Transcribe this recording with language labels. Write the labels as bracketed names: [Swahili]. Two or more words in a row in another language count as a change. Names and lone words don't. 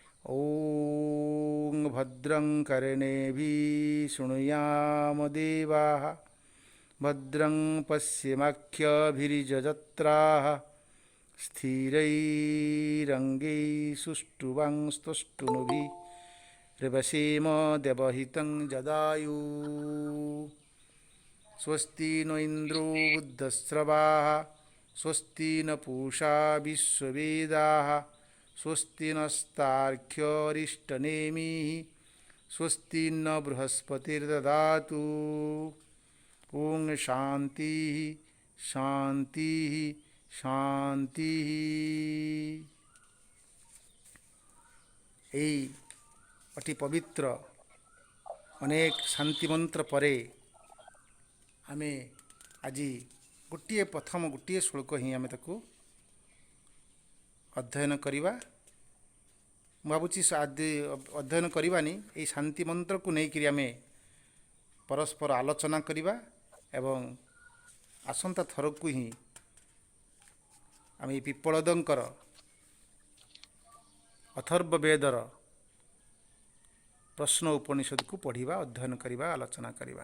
[Sanskrit] ଓଁ ଭଦ୍ରଂ କର୍ଣ୍ଣେଭିଃ ଶୃଣୁୟାମ ଦେବାଃ, ଭଦ୍ରଂ ପଶ୍ୟେମାକ୍ଷଭିର୍ଯଜତ୍ରାଃ, ସ୍ଥିରैरङ्गैः सुष्ठुवांस्तुष्टुनुभिर्वसेम देवहितं जदायुः। स्वस्ति न इन्द्रो बुद्धश्रवाः, स्वस्ति न पूषा विश्ववेदाः, स्वस्ति नस्तार्क्ष्यो अरिष्टनेमिः, स्वस्ति न बृहस्पतिर्दधातु। ओं शांति शांति शांति। [Odia] ଏହି ଅତି ପବିତ୍ର ଅନେକ ଶାନ୍ତି ମନ୍ତ୍ର ପରେ ଆମେ ଆଜି ପ୍ରଥମ ଗୋଟିଏ ଶ୍ଲୋକ ହିଁ ଆମେ ତାକୁ ଅଧ୍ୟୟନ କରିବା। ମୁଁ ଭାବୁଛି ଅଧ୍ୟୟନ କରିବାନି, ଏହି ଶାନ୍ତି ମନ୍ତ୍ରକୁ ନେଇକରି ଆମେ ପରସ୍ପର ଆଲୋଚନା କରିବା ଏବଂ ଆସନ୍ତା ଥରକୁ ହିଁ ଆମେ ପିପ୍ପଳଦଙ୍କର ଅଥର୍ବ ବେଦର ପ୍ରଶ୍ନ ଉପନିଷଦକୁ ପଢ଼ିବା, ଅଧ୍ୟୟନ କରିବା, ଆଲୋଚନା କରିବା।